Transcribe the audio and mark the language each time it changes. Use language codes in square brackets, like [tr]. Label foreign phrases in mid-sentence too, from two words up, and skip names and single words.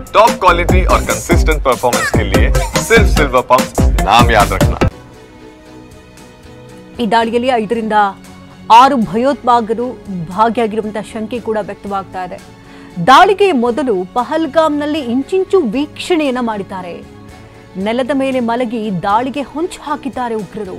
[en] top quality [hi] और [en] consistent performance [hi] के लिए सिर्फ सिल्वर पंप नाम याद रखना। [kn] ಈ ದಾಳಿಯಲ್ಲಿ 5 ರಿಂದ 6 ಭಯೋತ್ಪಾದಕರು ಭಾಗಿಯಾಗಿರುವಂತಹ ಶಂಕೆ ಕೂಡ ವ್ಯಕ್ತವಾಗ್ತಾ ಇದೆ. ದಾಳಿಗೆ ಮೊದಲು ಪಹಲ್ಗಾಮ್ನಲ್ಲಿ ಇಂಚಿಂಚು ವೀಕ್ಷಣೆಯನ್ನ ಮಾಡಿದ್ದಾರೆ. ನೆಲದ ಮೇಲೆ ಮಲಗಿ ದಾಳಿಗೆ ಹೊಂಚು ಹಾಕಿದ್ದಾರೆ ಉಗ್ರರು.